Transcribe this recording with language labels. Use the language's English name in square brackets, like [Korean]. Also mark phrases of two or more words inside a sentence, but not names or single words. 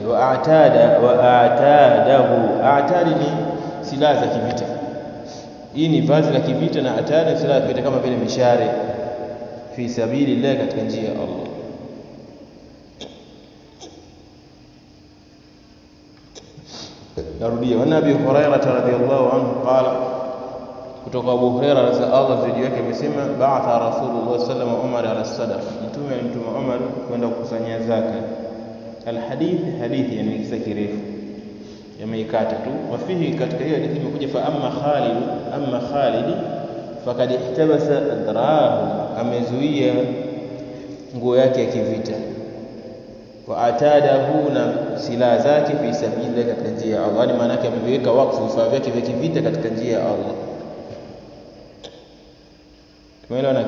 [Swahili] Wa atadi ni silaha za kivita, hii ni vazi la kivita, na atadi silaha za kivita kama vile mishare, [Arabic] في سبيل الله, [Swahili] katika njia ya Allah. Narudia, [Arabic] وأبي هريرة رضي الله عنه قال, [Swahili] kutoka Abu Hurairah za Allah zaidi yake amesema, [Arabic] بعث رسول الله صلى الله عليه وسلم عمر على صدقة, [Swahili] Mtume alimtuma Umar kwenda kukusanya zaka. Alhadith, hadithi yani kisa kirefu, yameikata tu. Wafihi, katika hiyo hadithi imekuja, [Arabic] فأما خالد فقد احتبس أدرعه, [Swahili] amezuia nguo yake ya kivita, [Arabic] وأعتاده, [Swahili] na silaha zake, [Arabic] في سبيل الله, [Swahili] katika njia ya Allah. Maana yake ameweka wakfu vifaa vyake vya kivita katika njia ya Allah. Tumeelewa naki?